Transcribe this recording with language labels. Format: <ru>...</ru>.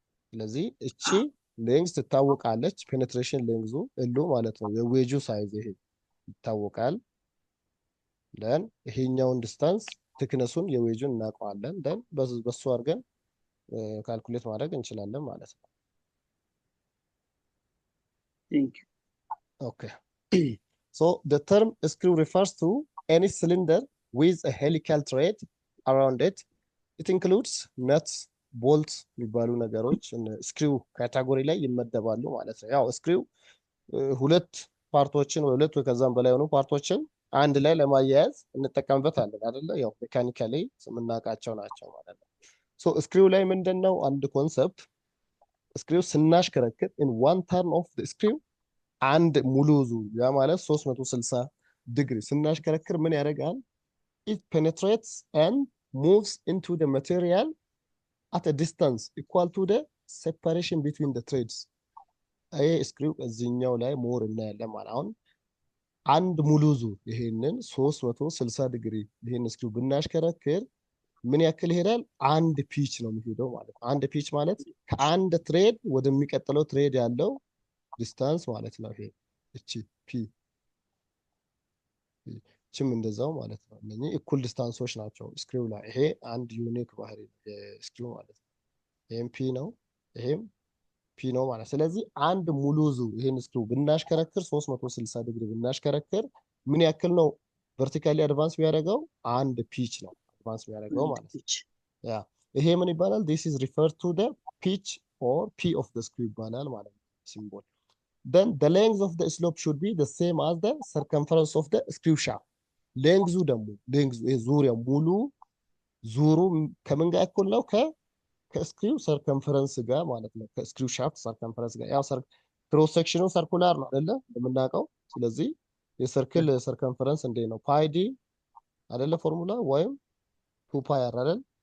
<am>ስለዚህ እቺ ሌንግዝ ትታወቃለች። ፔኔትሬሽን ሌንግዙ እሉ ማለት ነው። የዌጁ ሳይዝ ይሄ ይታወቃል። ደን ይሄኛውን ዲስታንስ ቲክነሱን የዌጁን እናውቀዋለን። ደን በሱ አድርገን ካልኩሌት ማድረግ እንችላለን ማለት ነው።</am> <en>Thank you. Okay. So the term screw refers to any cylinder with a helical thread around it. It includes nuts, bolts</en> <am>የሚባሉ ነገሮች ስክሪው ካቴጎሪ ላይ ይመደባሉ ማለት ነው። ያው ስክሪው ሁለት ፓርቶችን ወይ ሁለት ወይ ከዛም በላይ ሆኑ ፓርቶችን አንድ ላይ ለማያያዝ እንጠቀምበታለን አይደለ? ያው ሜካኒካሊ የምናውቃቸው ናቸው ማለት ነው። ሶ ስክሪው ላይ ምንድነው አንድ ኮንሰፕት ስክሪው ስናሽከረክር</am> <en>in one turn of the screw</en> <am>አንድ ሙሉ ዙር ያ ማለት 360 ዲግሪ ስናሽከረክር ምን ያደርጋል?</am> <en>it penetrates and moves into the material at a distance equal to the separation between the threads።</en> <am>ይሄ ስክሪው እዚህኛው ላይ ሞር እናያለን ማለት አሁን አንድ ሙሉ ዙር ይሄንን 360 ዲግሪ ይሄን ስክሪው ብናሽከረክር ምን ያክል ይሄዳል? አንድ ፒች ነው የሚሄደው ማለት ነው። አንድ ፒች ማለት ከአንድ ትሬድ ወደሚቀጥለው ትሬድ ያለው ዲስታንስ ማለት ነው። ይሄ እቺ ፒ እቺም እንደዛው ማለት ነው። እነኚህ እኩል ዲስታንሶች ናቸው ስክሪው ላይ። ይሄ አንድ ዩኒክ ባህሪ የስክሪው ማለት ነው። ይሄም ፒ ነው፣ ይሄም ፒ ነው ማለት። ስለዚህ አንድ ሙሉ ዙር ይሄን ስክሪው ብናሽከረክር 360 ዲግሪ ብናሽከረክር ምን ያክል ነው ቨርቲካሊ አድቫንስ ቢያደርገው? አንድ ፒች ነው አድቫንስ ቢያደርገው ማለት ነው። ያ ይሄ ምን ይባላል?</am> <en>this is referred to the pitch or p of the screw</en> <am>ይባላል ማለት ነው ሲምቦል።</am> <en>then the length of the slope should be the same as the circumference of the screw shaft</en> <am>ሌንግዙ ደግሞ ሌንግዙ ዙሪያው ሙሉ ዙሩ ከምን ጋር እኩል ነው? ከስክሪው ሰርከምፈረንስ ጋር ማለት ነው። ከስክሪው ሻፍት ሰርከምፈረንስ ጋር ያው ክሮስ ሴክሽኑ ሰርኩላር ነው አይደለ እንደምናውቀው። ስለዚህ የሰርክል ሰርከምፈረንስ እንዴት ነው? ፓይ ዲ አይደለ ፎርሙላ ወይም 2 ፓይ አር አይደል?</am>